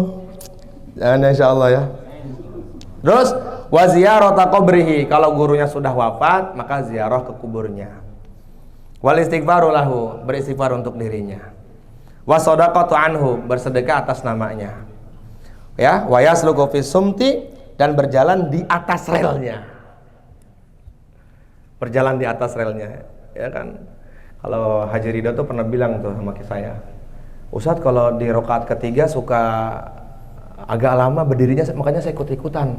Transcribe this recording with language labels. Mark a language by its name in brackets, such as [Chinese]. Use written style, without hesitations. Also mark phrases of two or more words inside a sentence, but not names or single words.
[Indonesian] Jangan insyaallah ya. Terus [Arabic] وزيارة قبره, [Indonesian] kalau gurunya sudah wafat maka ziarah ke kuburnya. [Arabic] والاستغفار له, [Indonesian] beristighfar untuk dirinya. [Arabic] والصدقة عنه, [Indonesian] bersedekah atas namanya. Ya, [Arabic] ويسلك في سمت, [Indonesian] dan berjalan di atas relnya. Berjalan di atas relnya, ya kan? Kalau Haji Ridho tuh pernah bilang tuh sama saya, Ustadz kalau di rakaat ketiga suka agak lama berdirinya, makanya saya ikut-ikutan.